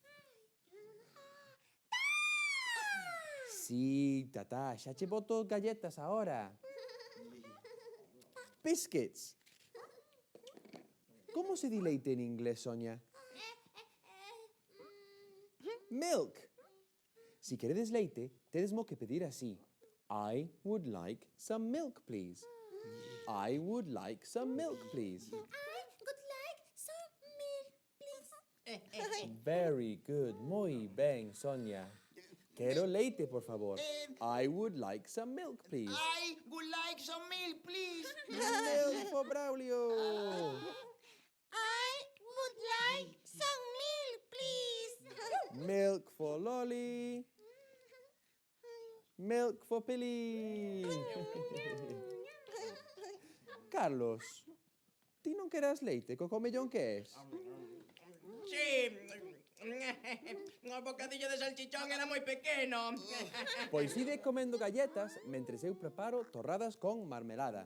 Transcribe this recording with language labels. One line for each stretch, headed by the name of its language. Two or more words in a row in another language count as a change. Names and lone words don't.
Galician: Sí, tatá, xa che boto galletas ahora.
English: Biscuits.
Galician: Como se di leite en inglés, Sonia?
English: Milk.
Galician: Si queredes leite, tedesmo que pedir así.
English: I would like some milk, please. I would like some milk, please. I would like some milk, please. Very good.
Galician: Muy ben, Sonia. Quero leite, por favor.
English: I would like some milk, please. I would like some milk, please. Milk for Braulio. I would like some milk, please. Milk for Lolly. Milk for Pilly.
Galician: Carlos, ti non queras leite co comellón que es? Sí. O bocadillo de salchichón era moi pequeno. Pois ide comendo galletas mentres eu preparo torradas con marmelada.